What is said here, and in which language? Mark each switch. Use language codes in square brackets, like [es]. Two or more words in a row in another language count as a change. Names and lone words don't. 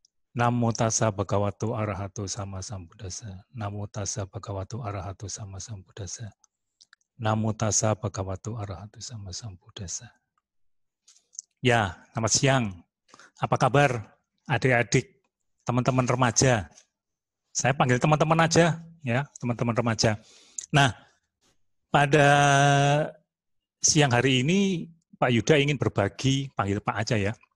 [pi] Namo tassa bhagavato arahato sama sambuddhassa. Namo tassa bhagavato arahato sama sambuddhassa. Namo tassa bhagavato arahato sama sambuddhassa. [id] Ya, selamat siang. Apa kabar adik-adik, teman-teman remaja? Saya panggil teman-teman aja, ya, teman-teman remaja. Nah, pada siang hari ini Pak Yuda ingin berbagi, panggil Pak aja ya.